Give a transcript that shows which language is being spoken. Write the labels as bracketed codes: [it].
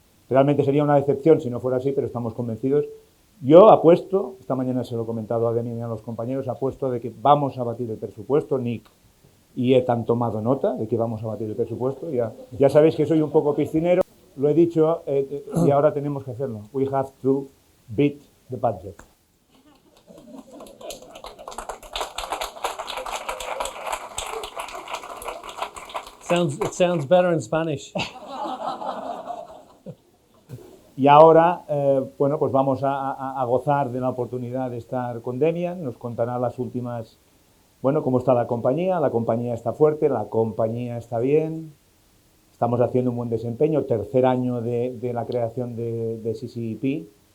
[es] Realmente sería una decepción si no fuera así, pero estamos convencidos. Yo apuesto, esta mañana se lo he comentado a Damian y a los compañeros, apuesto de que vamos a batir el presupuesto, Nick y Ed han tomado nota de que vamos a batir el presupuesto. Ya sabéis que soy un poco piscinero, lo he dicho y ahora tenemos que hacerlo. [en] We have to beat the budget. It sounds better in Spanish. [es] Y ahora, bueno, pues vamos a gozar de la oportunidad de estar con Damian. Nos contará las últimas, bueno, cómo está la compañía. La compañía está fuerte, la compañía está bien. Estamos haciendo un buen desempeño, tercer año de la creación de CCEP.